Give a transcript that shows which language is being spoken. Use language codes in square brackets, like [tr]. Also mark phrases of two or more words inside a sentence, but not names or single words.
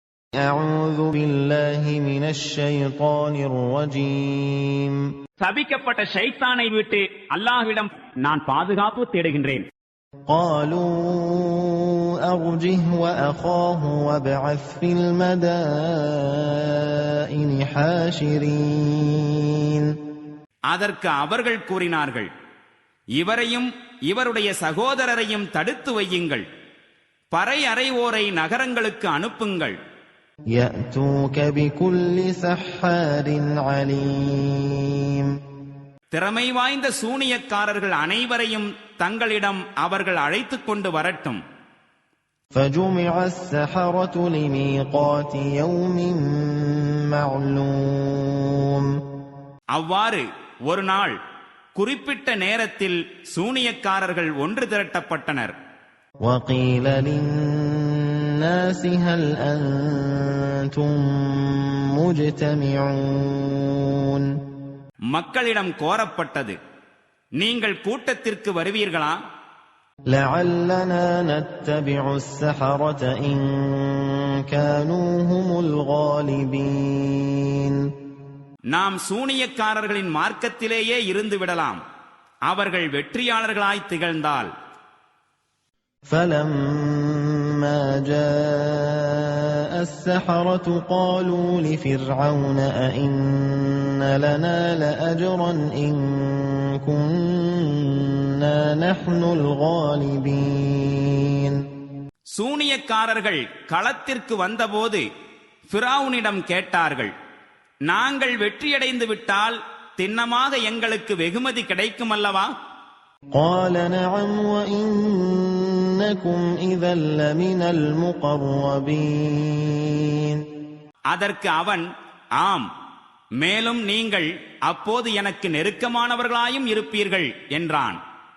[ar] أعوذ بالله من الشيطان الرجيم. [ta] சபிக்கப்பட்ட ஷைத்தானை விட்டு அல்லாஹ்விடம் நான் பாதுகாப்பு தேடுகின்றேன். [ar] قالوا أرجه وأخاه وابعث في المدائن حاشرين. [ta] அதற்கு அவர்கள் கூறினார்கள், இவரையும் இவருடைய சகோதரரையும் தடுத்து வையுங்கள், பறை அறைவோரை நகரங்களுக்கு அனுப்புங்கள். [ar] يأتوك بكل سحار عليم. [ta] திறமை வாய்ந்த சூனியக்காரர்கள் அனைவரையும் தங்களிடம் அவர்கள் அழைத்துக் கொண்டு வரட்டும். [ar] فجمع السحرة لميقات يوم معلوم. [ta] அவ்வாறு ஒரு நாள் குறிப்பிட்ட நேரத்தில் சூனியக்காரர்கள் ஒன்று திரட்டப்பட்டனர். [ar] وقيل للناس هل أنتم مجتمعون. [ta] மக்களிடம் கோரப்பட்டது, நீங்கள் கூட்டத்திற்கு வருவீர்களா? [ar] لعلنا نتبع السحرة إن كانوا هم الغالبين. [ta] நாம் சூனியக்காரர்களின் மார்க்கத்திலேயே இருந்து விடலாம், அவர்கள் வெற்றியாளர்களாய் திகழ்ந்தால். [ar] فلما جاء السحرة قالوا لفرعون أئن لنا لأجرا إن كنا نحن الغالبين. [ta] சூனியக்காரர்கள் களத்திற்கு வந்தபோது ஃபிரௌனிடம் கேட்டார்கள், நாங்கள் வெற்றியடைந்து விட்டால் திண்ணமாக எங்களுக்கு வெகுமதி கிடைக்கும் அல்லவா? [ar] قال نعم وإنكم إذا لمن المقربين. [ta] அதற்கு அவன், ஆம், மேலும் நீங்கள் அப்போது எனக்கு நெருக்கமானவர்களாயும் இருப்பீர்கள் என்றான்.